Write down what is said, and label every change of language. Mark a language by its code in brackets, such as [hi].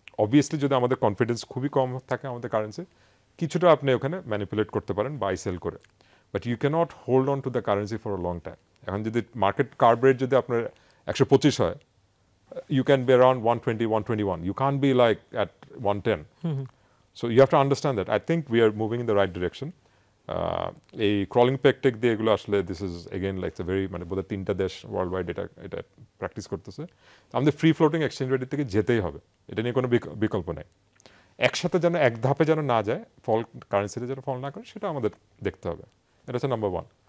[bn] Obviously যদি আমাদের confidence খুবই কম থাকে আমাদের কারেন্সি, কিছুটা আপনি ওখানে ম্যানিপুলেট করতে পারেন বাই সেল করে, [en] But you can't hold on to the currency for a long time. [bn] এখন যদি মার্কেট কার্ভ রেট যদি আপনার 125 হয়, [en] you can be around 120, 121. You can't be like at 110. So you have to understand that. I think we are moving in the right direction. [bn] এই crawling পেকটেক দিয়ে এগুলো আসলে [en] this is again like a very [bn] মানে বোধহয় 3টা দেশ world wide এটা practice করতেছে। আমাদের ফ্রি ফ্লোটিং এক্সচেঞ্জ রেটের থেকে যেতেই হবে, এটা নিয়ে কোনো বিকল্প নেই। একসাথে যেন এক ধাপে যেন না যায়, ফল কারেন্সিতে যেন ফল না করে সেটা আমাদের দেখতে হবে। এটা হচ্ছে নাম্বার 1।